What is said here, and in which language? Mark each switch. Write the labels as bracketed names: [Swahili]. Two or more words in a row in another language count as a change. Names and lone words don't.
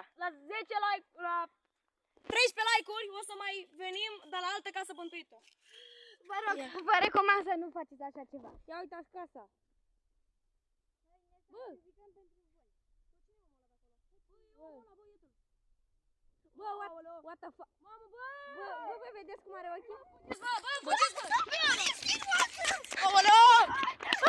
[Romanian] La 10 like, la 13 like-uri o să mai venim de la altă casă bântuită. Vă rog, vă recomand să nu faceți așa ceva. Ia uitați casa. Bă! Bă, [English] what the fuck? [Romanian] Mamă, bă! Bă, vedeți cum are ochii? Bă, fugiți, bă! Aoleu!